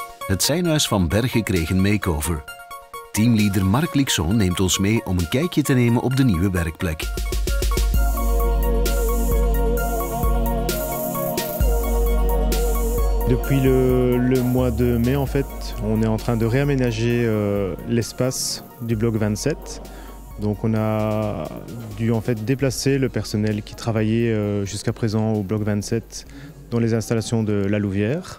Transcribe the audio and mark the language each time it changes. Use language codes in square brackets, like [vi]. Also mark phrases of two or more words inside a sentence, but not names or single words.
[nl] Het seinhuis van Bergen kreeg een makeover. Teamleader Marc Lixon neemt ons mee om een kijkje te nemen op de nieuwe werkplek. [fr] Depuis le mois de mai, en fait, on est en train de réaménager l'espace du bloc 27. Donc on a dû en fait déplacer le personnel qui travaillait jusqu'à présent au bloc 27 dans les installations de la Louvière.